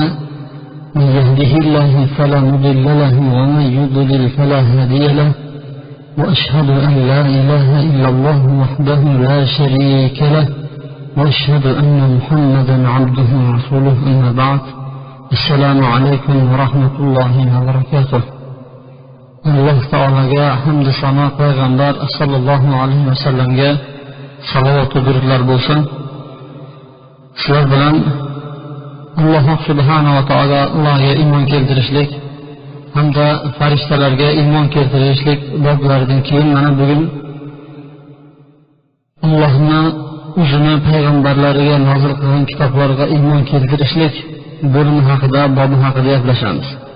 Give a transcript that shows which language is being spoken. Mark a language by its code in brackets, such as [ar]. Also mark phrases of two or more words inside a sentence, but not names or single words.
[ar] من يهده الله فلا مضل له ومن يضلل فلا هادي له. وأشهد أن لا إله إلا الله وحده لا شريك له وأشهد أن محمدا عبده ورسوله. أما بعد. السلام عليكم ورحمة الله وبركاته. [uz] Allah Taolaga hamd sano, payg'ambar [ar] صلى الله عليه وسلم [uz] salovat va durudlar bo'lsin. Sizlar bilan Alloh [ar] سبحانه وتعالى [uz] iymon keltirishlik hamda farishtalarga iymon keltirishlik boblaridan keyin mana bugun Allohning o'zini payg'ambarlariga nozil qilgan kitoblarga iymon keltirishlik bo'limi haqida, bobi haqida gaplashamiz.